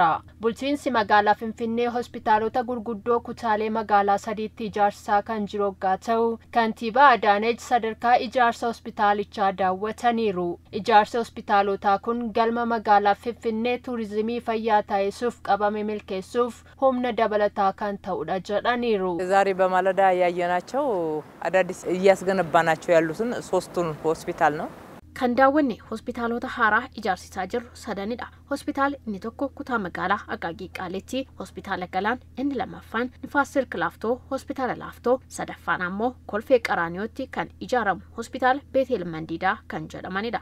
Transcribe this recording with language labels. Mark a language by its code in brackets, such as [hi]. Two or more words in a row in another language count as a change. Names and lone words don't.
[om] Bulchiinsi magaalaa Finfinnee hospitaalota gurguddoo kutaalee magaalaa sadiitti ijaarsaa kan jiru waggaa ta'u, kantiibaa Adaanech sadarkaa ijaarsa hospitaalichaa daawwataniiru. Ijaarsi hospitaalotaa kun galma magaalaa Finfinnee turizimii fayyaa taasisuuf qabame milkeessuuf humna dabalataa kan ta'udha jedhaniiru. [am] ዛሬ በማለዳ ያየናቸው አዳዲስ እያስገነባናቸው ያሉትን ሶስቱን ሆስፒታል ነው። [om] kan daawwanne hospitaalota haaraa ijaarsisaa jirru sadanidha. Hospitaal inni tokko kutaa magaalaa Aqaaqii Qaalitti, hospitaala Galaan inni lammaffaan Nifaas Silk Laaftoo, hospitaala Laaftoo sadaffaan ammoo Kolfee Qaraaniyooti kan ijaaramu hospitaala Beetel Mandiidaa kan jedhamanidha.